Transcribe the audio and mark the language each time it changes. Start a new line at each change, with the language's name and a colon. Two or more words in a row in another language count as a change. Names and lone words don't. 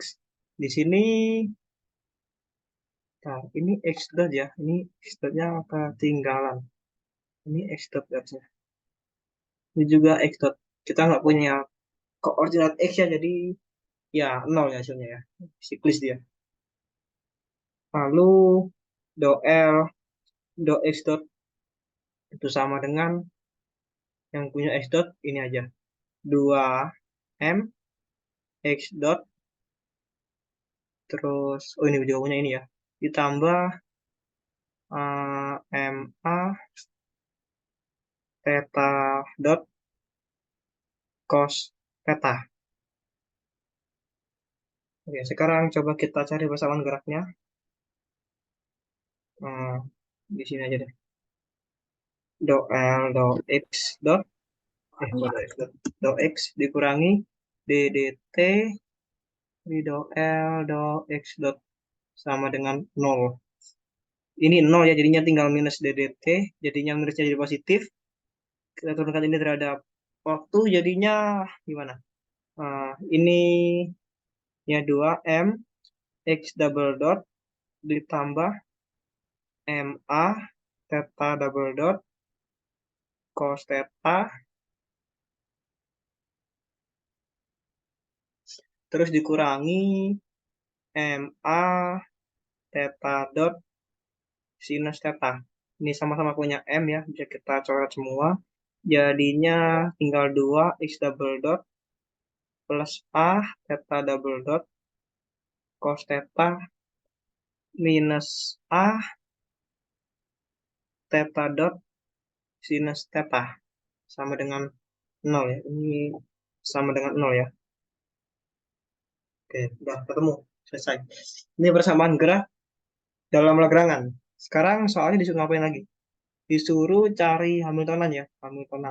Indonesian: Di sini, nah, ini X dot ya, ini X dotnya ketinggalan. Ini X dot harusnya. Ini juga X dot. Kita nggak punya koordinat X ya, jadi ya nol ya hasilnya ya. Siklis dia. Lalu do L, do X dot itu sama dengan yang punya X dot ini aja. 2M X dot, terus, oh ini juga punya ini ya. Ditambah MA theta dot cos theta. Oke, sekarang coba kita cari persamaan geraknya. Hmm, di sini aja deh. Do L do X dot, bukan do X dot, do X dikurangi DDT di do L do X dot sama dengan nol. Ini nol ya, jadinya tinggal minus DDT, jadinya minusnya jadi positif. Kita turunkan ini terhadap waktu, jadinya gimana? Ini ya 2M X
English: double dot
Indonesian: ditambah MA theta
English: double dot
Indonesian: cos theta, terus dikurangi MA theta dot sinus theta. Ini sama-sama punya M ya, bisa kita coret semua. Jadinya tinggal 2 X
English: double dot
Indonesian: plus A theta
English: double dot
Indonesian: cos theta minus A theta dot sinus theta sama dengan nol ya. Ini sama dengan nol ya. Oke, udah ketemu. Selesai. Ini persamaan gerak dalam Lagrangan. Sekarang soalnya disuruh ngapain lagi? Disuruh cari Hamiltonan ya, Hamiltonan.